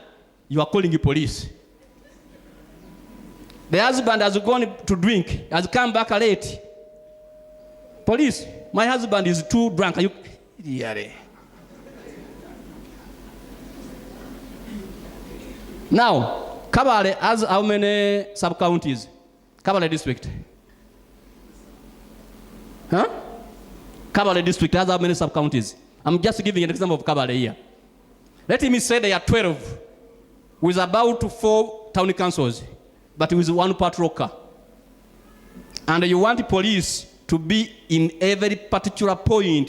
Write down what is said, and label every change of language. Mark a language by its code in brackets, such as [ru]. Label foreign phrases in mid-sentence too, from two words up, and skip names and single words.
[en] You are calling the police. The husband has gone to drink, has come back late. Police, my husband is too drunk. Are you? Yeah. Now, Kawalya has how many sub-counties? Kawalya district. Huh? Kawalya district has how many sub-counties? I'm just giving an example of Kawalya here. Let me say there are 12 with about 4 town councils, but with 1 patrol car. And you want the police to be in every particular point.